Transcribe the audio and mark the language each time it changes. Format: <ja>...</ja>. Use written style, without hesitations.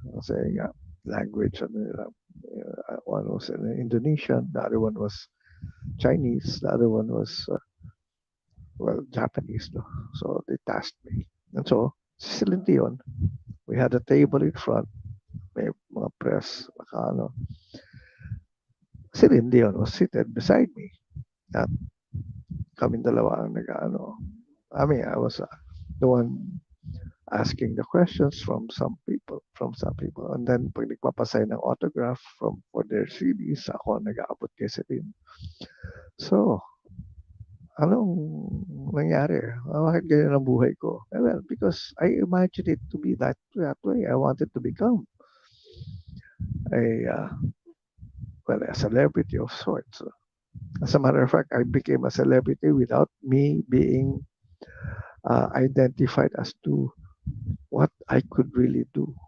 <en>Kasi nga, language, one was Indonesian, the other one was Chinese, the other one was well, Japanese, no? So they tasked me. And so, si Celine Dion, we had a table in front,</en> <tl>may mga press, naka, ano,</tl> <en>Celine Dion was seated beside me.</en> <tl>At kaming dalawa ang nag-ano.</tl> <en>I was the one asking the questions from some people.</en> <tl>And then, pag nagpapasay ng autograph</tl> <en>for their CDs,</en> <tl>ako ang nag-aabot kay Celine. So, anong nangyari? Bakit ganyan ang buhay ko?</tl> <en>Well, because I imagined it to be that way. I wanted to become a, a celebrity of sorts. As a matter of fact, I became a celebrity without me being identified as to what I could really do.</en>